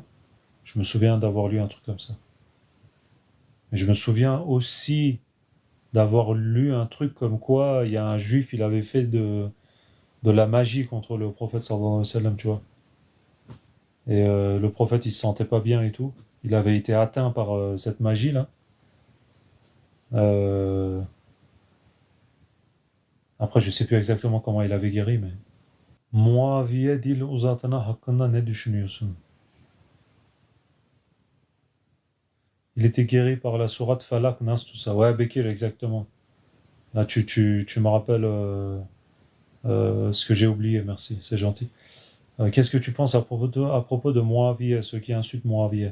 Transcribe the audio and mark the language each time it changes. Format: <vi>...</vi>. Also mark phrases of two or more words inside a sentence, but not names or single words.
<fr>Je me souviens d'avoir lu un truc comme ça. Mais je me souviens aussi d'avoir lu un truc comme quoi il y a un juif, il avait fait de la magie contre le prophète</fr> <ar>صلى الله عليه وسلم,</ar> <fr>tu vois. Et le prophète, il se sentait pas bien et tout. Il avait été atteint par cette magie-là. Euh, Après, je sais plus exactement comment il avait guéri, mais...</fr> <tr>Muaviye dil uzatına hakkında ne düşünüyorsun?</tr> <fr>Il était guéri par la sourate Falak, Nas, tout ça. Ouais, Bekir, exactement. Là, tu me rappelles ce que j'ai oublié, merci, c'est gentil. Qu'est-ce que tu penses à propos de Muawiya, ceux qui insultent Muawiya?</fr>